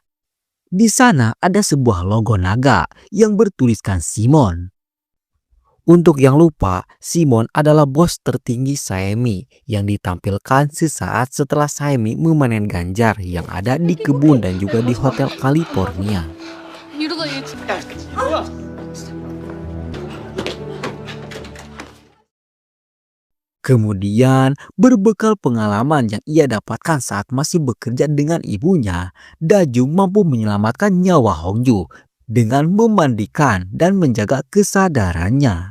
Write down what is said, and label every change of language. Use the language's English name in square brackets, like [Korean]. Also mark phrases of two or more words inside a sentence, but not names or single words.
[Indonesian] Di sana ada sebuah logo naga yang bertuliskan Simon. Untuk yang lupa, Simon adalah bos tertinggi Saemi yang ditampilkan sesaat setelah Saemi memanen ganjar yang ada di kebun dan juga di Hotel California. [Korean] 이러다 얘 진짜. [Indonesian] Kemudian, berbekal pengalaman yang ia dapatkan saat masih bekerja dengan ibunya, Dajung mampu menyelamatkan nyawa Hongju dengan memandikan dan menjaga kesadarannya.